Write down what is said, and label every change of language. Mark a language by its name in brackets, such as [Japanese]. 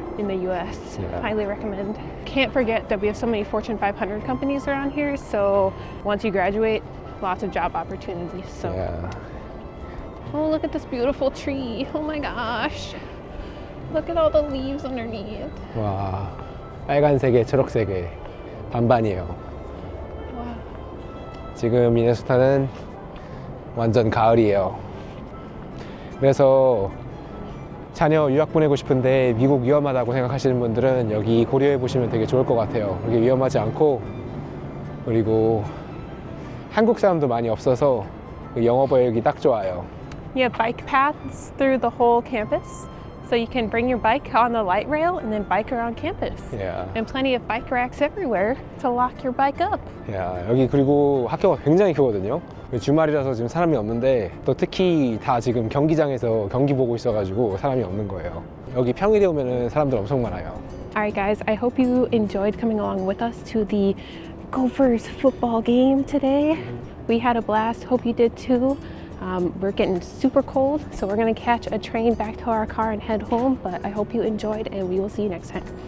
[English] in the US. Yeah. Highly recommend. Can't forget that we have so many Fortune 500 companies around here, so once you graduate, lots of job opportunities. So, Yeah. oh, look at this beautiful tree. Oh my gosh. Look at all the leaves underneath. [Korean] 와, 빨간색에 초록색에 반반이에요. [English] Wow. [Korean] 지금 미네소타는 완전 가을이에요. 그래서 자녀 유학 보내고 싶은데 미국 위험하다고 생각하시는 분들은 여기 고려해 보시면 되게 좋을 것 같아요. 여기 위험하지 않고, 그리고 한국 사람도 많이 없어서 영어 배우기 딱 좋아요. [English] You have bike paths through the whole campus, so you can bring your bike on the light rail and then bike around campus. Yeah. And plenty of bike racks everywhere to lock your bike up. [Korean] 야, 여기 그리고 학교가 굉장히 크거든요. 주말이라서 지금 사람이 없는데, 또 특히 다 지금 경기장에서 경기 보고 있어가지고 사람이 없는 거예요. 여기 평일에 오면은 사람들 엄청 많아요. [English] All right, guys, I hope you enjoyed coming along with us to the Gophers football game today. We had a blast. Hope you did too. We're getting super cold, so we're going to catch a train back to our car and head home. But I hope you enjoyed, and we will see you next time.